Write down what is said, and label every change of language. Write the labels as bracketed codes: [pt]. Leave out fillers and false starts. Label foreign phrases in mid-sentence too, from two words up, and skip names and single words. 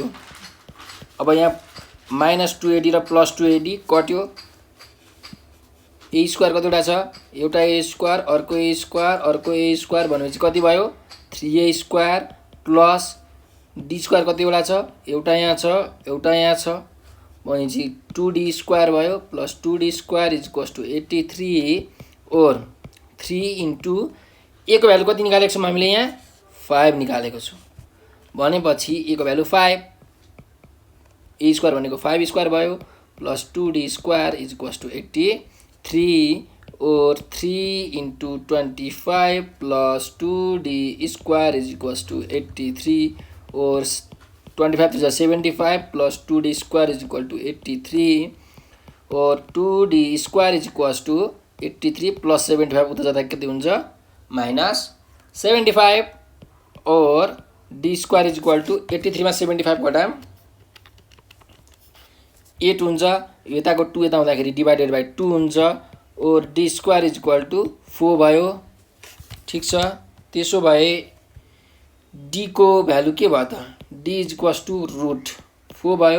[ne] अब यहाँ माइनस 2ad र प्लस 2ad कट्यो, a स्क्वायर कतिवटा छ, एउटा a स्क्वायर, अर्को a स्क्वायर, अर्को a स्क्वायर भनेपछि कति भयो [en] 3a square plus d square [ne] कतिवटा छ, एउटा यहाँ छ, एउटा यहाँ छ भनेपछि 2d स्क्वायर भयो [en] plus 2d square is equals to 83 [ne] और 3 इन्टु a को भ्यालु कति निकालेको छौँ हामीले यहाँ 5 निकालेको छौँ। भनेपछि a को भ्यालु 5, a स्क्वायर भनेको 5 स्क्वायर भयो [en] plus 2d square is equals to 83 [ne] और 3 [en] into 25 plus 2d square is equals to 83 [ne] और 25 to 75 [en] plus 2d square is equal to 83 [ne] और [en] 2d square is equals to 83 plus 75 [ne] उता जाँदा कति हुन्छ माइनस 75 और [en] d square is equal to 83 [ne] मा 75 घटाम 8 हुन्छ, यताको 2 यता हुँदाखेरि [en] divided by 2 [ne] हुन्छ और [en] d square is equal to 4 [ne] भयो। ठीक छ, त्यसो भए d को भ्यालु के भयो त, [en] d is equals to root 4 [ne] भयो।